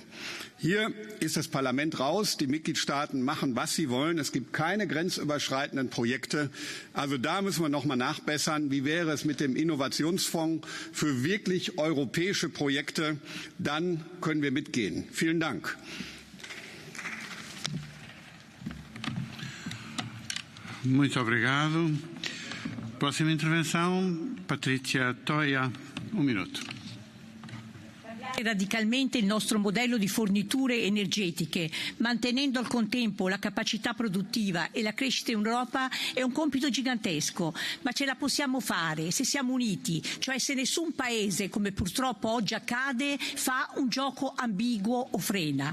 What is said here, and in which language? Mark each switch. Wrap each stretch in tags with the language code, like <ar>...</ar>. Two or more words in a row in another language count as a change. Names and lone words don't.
<de>Hier ist das Parlament raus. Die Mitgliedstaaten machen, was sie wollen. Es gibt keine grenzüberschreitenden Projekte. Also da müssen wir noch mal nachbessern. Wie wäre es mit dem Innovationsfonds für wirklich europäische Projekte? Dann können wir mitgehen. Vielen Dank.</de> <pt>Muito obrigado. Próxima intervenção, Patrizia Toia, minuto.</pt> <it>Radicalmente il nostro modello di forniture energetiche, mantenendo al contempo la capacità produttiva e la crescita in Europa, è un compito gigantesco, ma ce la possiamo fare se siamo uniti, cioè se nessun paese, come purtroppo oggi accade, fa un gioco ambiguo o frena.</it>